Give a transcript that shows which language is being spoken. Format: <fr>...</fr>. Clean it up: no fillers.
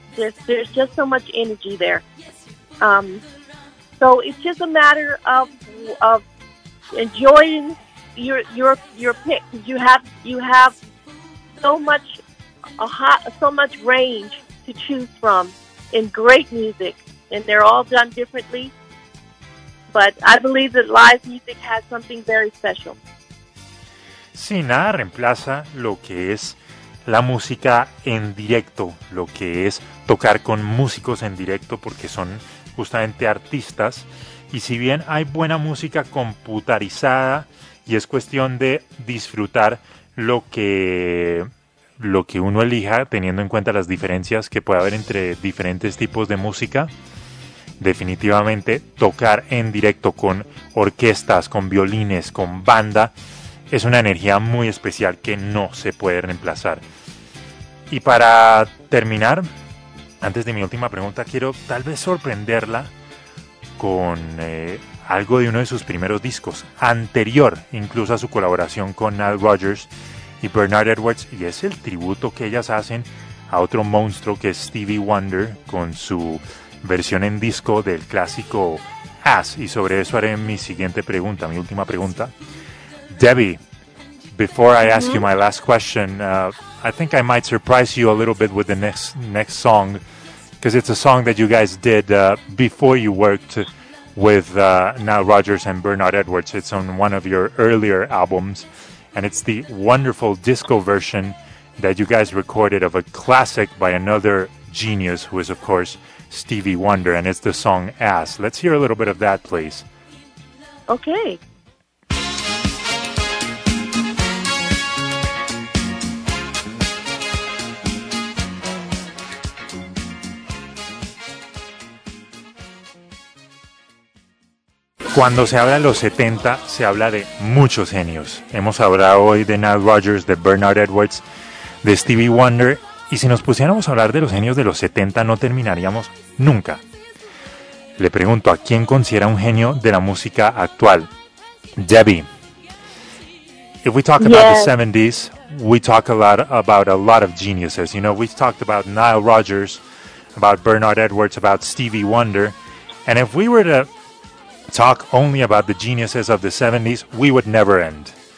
<en>There's just so much energy there. So it's just a matter of enjoying your pick. You have so much range to choose from in great music, and they're all done differently. But I believe that live music has something very special.</en> <es>Sí, nada reemplaza lo que es la música en directo, lo que es tocar con músicos en directo, porque son justamente artistas. Y si bien hay buena música computarizada, y es cuestión de disfrutar lo que uno elija, teniendo en cuenta las diferencias que puede haber entre diferentes tipos de música, definitivamente tocar en directo con orquestas, con violines, con banda, es una energía muy especial que no se puede reemplazar. Y para terminar, antes de mi última pregunta, quiero tal vez sorprenderla con algo de uno de sus primeros discos, anterior incluso a su colaboración con Nile Rodgers y Bernard Edwards, y es el tributo que ellas hacen a otro monstruo que es Stevie Wonder con su versión en disco del clásico Ass. Y sobre eso haré mi siguiente pregunta, mi última pregunta.</es> <en>Debbie, before I ask you my last question, I think I might surprise you a little bit with the next song, because it's a song that you guys did before you worked with Nile Rodgers and Bernard Edwards. It's on one of your earlier albums, and it's the wonderful disco version that you guys recorded of a classic by another genius, who is, of course, Stevie Wonder, and it's the song Ass. Let's hear a little bit of that, please. Okay.</en> <es>Cuando se habla de los 70, se habla de muchos genios. Hemos hablado hoy de Nile Rodgers, de Bernard Edwards, de Stevie Wonder, y si nos pusiéramos a hablar de los genios de los 70, no terminaríamos nunca. Le pregunto, ¿a quién considera un genio de la música actual?</es> <en>Debbie, if we talk about the 70s, we talk a lot about a lot of geniuses. You know, we've talked about Nile Rodgers, about Bernard Edwards, about Stevie Wonder, and if we were to talk only about the geniuses of the 70s, we would never end.</en>